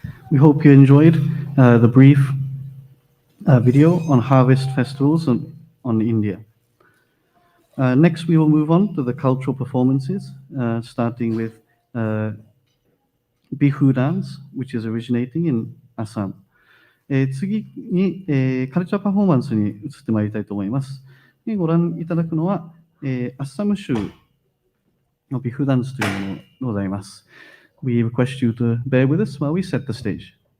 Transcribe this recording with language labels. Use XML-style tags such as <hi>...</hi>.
<en>We hope you enjoyed the brief video on harvest festivals on India. Next, we will move on to the cultural performances, starting with Bihu dance, which is originating in Assam.</en> <ja>次に、カルチャーパフォーマンスに移ってまいりたいと思います。ご覧いただくのは、アッサム州のビフダンスというものでございます。</ja> <en>We request you to bear with us while we set the stage.</en>